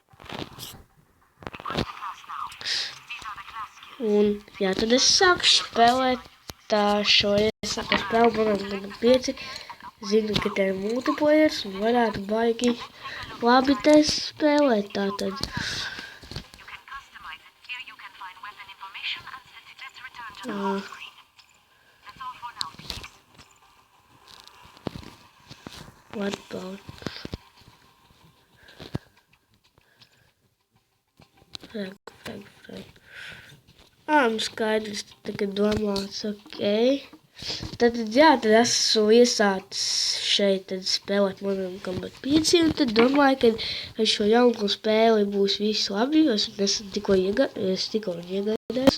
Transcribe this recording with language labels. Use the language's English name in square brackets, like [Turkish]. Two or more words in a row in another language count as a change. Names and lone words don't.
[Latvian] Un jā, tad es sāku spēlēt šo iesāku spēli Modern Combat 5. Zinu, ka te ir multiplayers un varētu baigi labi te spēlēt tātad. [English] What about? Frag. [Latvian] Skaidrs, tagad domāts, ok. Tad esmu iesācis šeit tad spēlēt Modern Combat 5, un tad domāju, ka ar šo jauno spēli būs viss labi, jo es tikko iegādājos.